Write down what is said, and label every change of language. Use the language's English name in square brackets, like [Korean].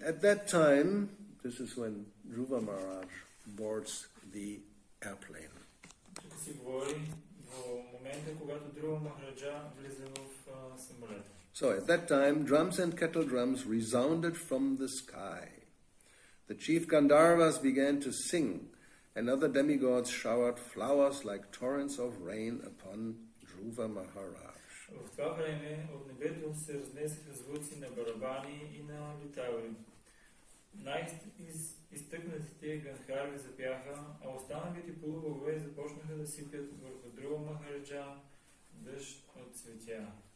[English] At that time, this is when Dhruva Maharaj boards the airplane. [Bulgarian] Тук си говори в момента, когато Друга Махараджа влиза в самолета. [English] So at that time, drums and kettle drums resounded from the sky. The chief Gandharvas began to sing, and other demigods showered flowers like torrents of rain upon Dhruva Maharaj. [Bulgarian] В това време от небето се разнесаха звуци на барабани и на литави. Най-изтъкнатите ганхарви запяха, а останалите полубогове започнаха да сипят върху Друга Махараджа дъжд от цветя.